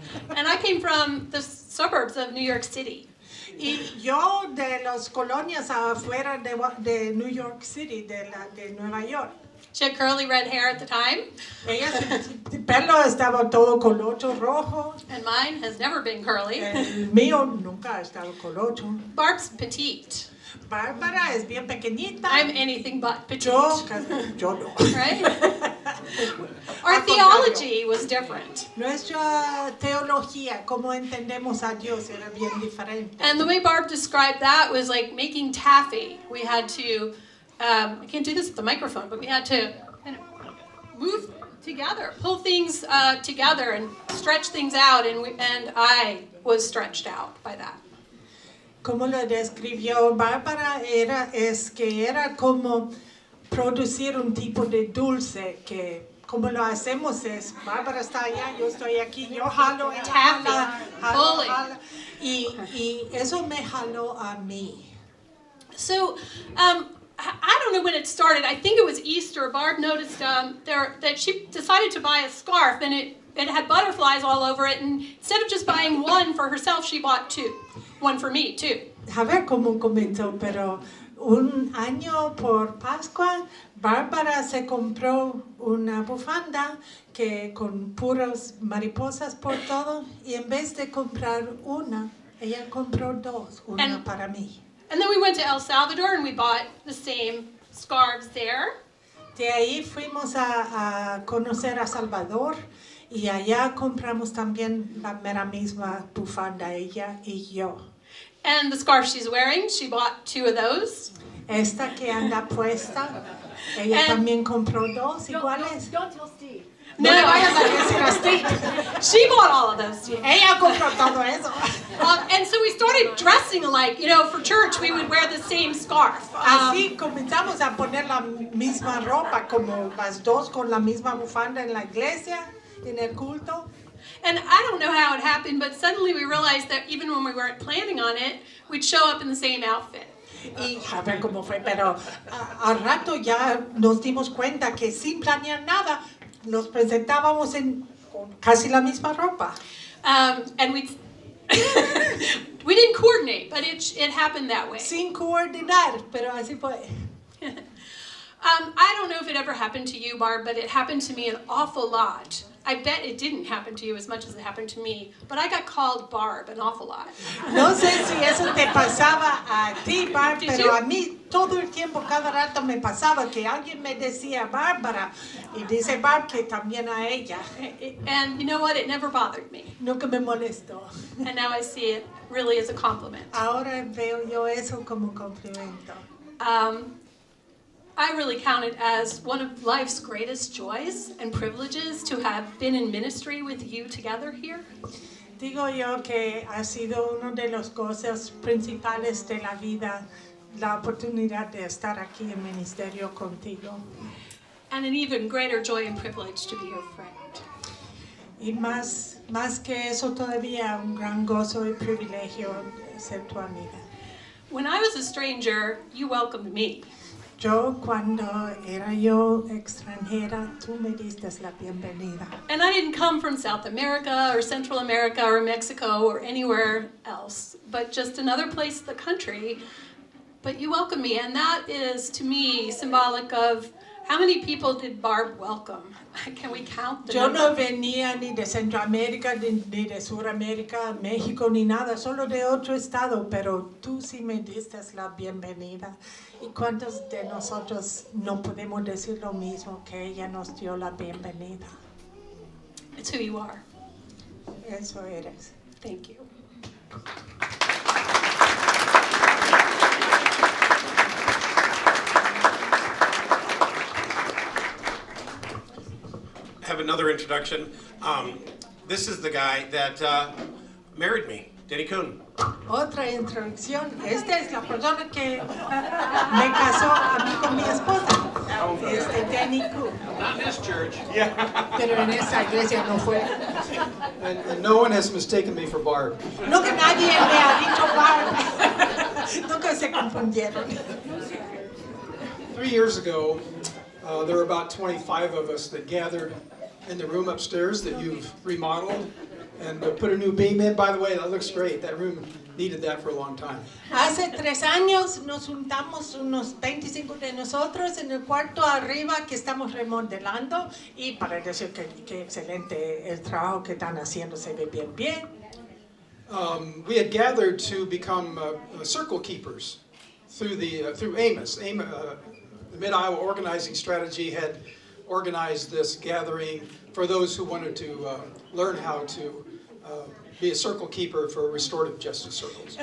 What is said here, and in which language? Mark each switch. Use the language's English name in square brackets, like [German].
[English] And I came from the suburbs of New York City. [Spanish] Y yo de las colonias afuera de New York City, de Nueva York. [English] She had curly red hair at the time, [Spanish] Ella, su pelo estaba todo colocho rojo. [English] and mine has never been curly. [Spanish] El mío nunca ha estado colocho. [English] Barb's petite. [Spanish] Bárbara es bien pequeñita. [English] I'm anything but petite. [Spanish] Yo no. [English] Right? Our [Spanish] Al [English] theology was different. [Spanish] Nuestra teología, como entendemos a Dios, era bien diferente. [English] And the way Barb described that was like making taffy. We had to, I can't do this with the microphone, but we had to kind of move together, pull things together and stretch things out, and I was stretched out by that. [Spanish] Como lo describió Bárbara, es que era como producir un tipo de dulce que como lo hacemos es, Bárbara está allá, yo estoy aquí, yo jalo, ella jala, jala, y eso me jaló a mí. [English] So, I don't know when it started. I think it was Easter. Barb noticed that she decided to buy a scarf, and it had butterflies all over it, and instead of just buying one for herself, she bought two. One for me, too. [Spanish] A ver cómo comenzó, pero un año por Pascua, Bárbara se compró una bufanda que con puras mariposas por todo, y en vez de comprar una, ella compró dos, una para mí. [English] And then we went to El Salvador and we bought the same scarves there. [Spanish] De ahí fuimos a conocer a Salvador y allá compramos también la mera misma bufanda, ella y yo. [English] And the scarf she's wearing, she bought two of those. [Spanish] Esta que anda puesta, ella también compró dos iguales. [English] Don't tell Steve. [Spanish] No le vayas a decir a Steve. [English] She bought all of those too. [Spanish] Ella compró todo eso. [English] And so we started dressing alike. You know, for church we would wear the same scarf. [Spanish] Así comenzamos a poner la misma ropa, como las dos con la misma bufanda en la iglesia, en el culto. [English] And I don't know how it happened, but suddenly we realized that even when we weren't planning on it, we'd show up in the same outfit. [Spanish] Y a ver cómo fue, pero al rato ya nos dimos cuenta que sin planear nada, nos presentábamos con casi la misma ropa. [English] And we didn't coordinate, but it happened that way. [Spanish] Sin coordinar, pero así fue. [English] I don't know if it ever happened to you, Barb, but it happened to me an awful lot. I bet it didn't happen to you as much as it happened to me, but I got called Barb an awful lot. [Spanish] No sé si eso te pasaba a ti, Barb, [English] Did [Spanish] pero [English] you? [Spanish] a mí todo el tiempo, cada rato me pasaba que alguien me decía Bárbara y dice Barb que también a ella. [English] And you know what? It never bothered me. [Spanish] Nunca me molestó. [English] And now I see it really as a compliment. [Spanish] Ahora veo yo eso como complemento. [English] I really count it as one of life's greatest joys and privileges to have been in ministry with you together here. [Spanish] Digo yo que ha sido uno de los cosas principales de la vida, la oportunidad de estar aquí en ministerio contigo. [English] And an even greater joy and privilege to be your friend. [Spanish] Y más que eso todavía, un gran gozo y privilegio ser tu amiga. [English] When I was a stranger, you welcomed me. [Spanish] Yo cuando era yo extranjera, tú me diste la bienvenida. [English] And I didn't come from South America or Central America or Mexico or anywhere else, but just another place in the country. But you welcomed me, and that is, to me, symbolic of how many people did Barb welcome? Can we count the [Spanish] Yo [English] number? [Spanish] no venía ni de Centroamérica, ni de Suramérica, México, ni nada, solo de otro estado, pero tú sí me diste la bienvenida. ¿Y cuántos de nosotros no podemos decir lo mismo, que ella nos dio la bienvenida? [English] It's who you are. [Spanish] Eso eres. [English] Thank you. Have another introduction. This is the guy that married me, Denny Kuhn. [Spanish] Otra introducción. Esta es la persona que me casó a mí con mi esposa. Danny Cook. [English] Not in this church. [Spanish] Pero en esta iglesia no fue. [English] And no one has mistaken me for Barb. [Spanish] No que nadie me ha dicho Barb. Nunca se confundieron. [English] 3 years ago, there were about 25 of us that gathered in the room upstairs that you've remodeled and put a new beam in. By the way, that looks great. That room needed that for a long time. [Spanish] Hace 3 años nos juntamos unos 25 de nosotros en el cuarto arriba que estamos remodelando y para decir que excelente el trabajo que están haciendo, se ve bien. [English] We had gathered to become circle keepers through Amos. The Mid-Iowa Organizing Strategy had organized this gathering for those who wanted to learn how to be a circle keeper for restorative justice circles.